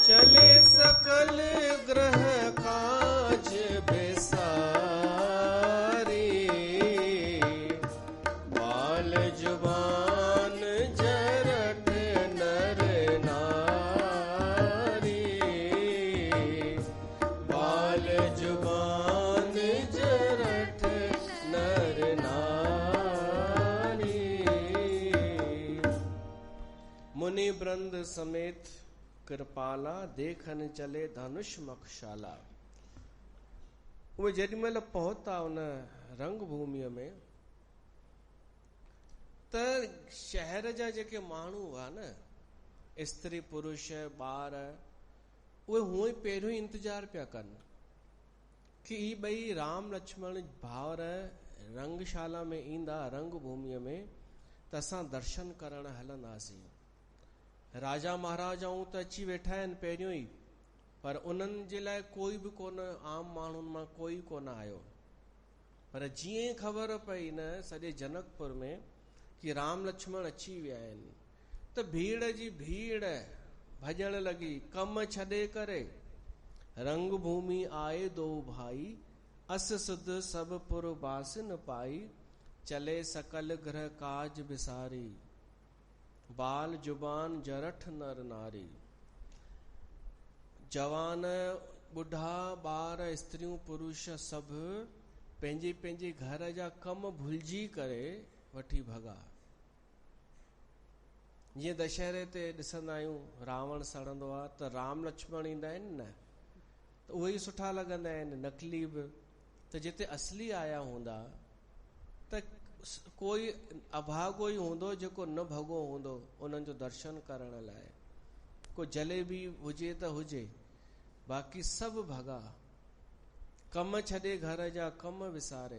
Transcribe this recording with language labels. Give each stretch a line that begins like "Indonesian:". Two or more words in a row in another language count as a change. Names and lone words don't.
Awadhi: चले सकल ग्रह काज बेसारी, बाल जुबान जरठ नर नारी, बाल जुबान जरठ नर नारी। मुनि वृंद समेत कृपाला, देखन चले धनुष मखशाला।
Sindhi: उहे जेॾी महिल पहुता उन रंग भूमिअ में, त शहर जा जेके माण्हू हुआ न, स्त्री पुरुष ॿार, उहे हूअं ई पहिरियों ई इंतज़ार पिया कनि कि ही ॿई राम लक्ष्मण भाउर रंगशाला में ईंदा, रंग भूमिअ में, त असां दर्शन करण हलंदासीं। राजा महाराजाऊं त अची वेठा आहिनि पहिरियों ई, पर उन्हनि जे लाइ कोई बि कोन, आम माण्हुनि मां कोई कोन आयो। पर जीअं ख़बर पई न सॼे जनकपुर में कि राम लक्ष्मण अची विया आहिनि, त भीड़ जी भीड़ भॼण लॻी, कम छॾे करे।
Awadhi: रंग भूमि आए दो भाई, अस सुध सब पुर बास न पाई। चले सकल ग्रह काज बिसारी, बाल जुबान जरठ नर नारी।
Sindhi: जवान बुढ़ा ॿार स्त्रियूं पुरुष सभु पंहिंजे पंहिंजे घर जा कम भुलिजी करे वठी भॻा। जीअं दशहरे ते ॾिसंदा आहियूं रावण सड़ंदो आहे त राम लक्ष्मण ईंदा आहिनि न, त उहे ई सुठा लॻंदा आहिनि, नकली बि। त जिते असली आया हूंदा त कोई अभागो ई हूंदो जेको न भॻो हूंदो उन्हनि जो दर्शन करण लाइ। को जलेबी हुजे त हुजे, बाक़ी सभु भॻा, कम छॾे घर जा कम विसारे।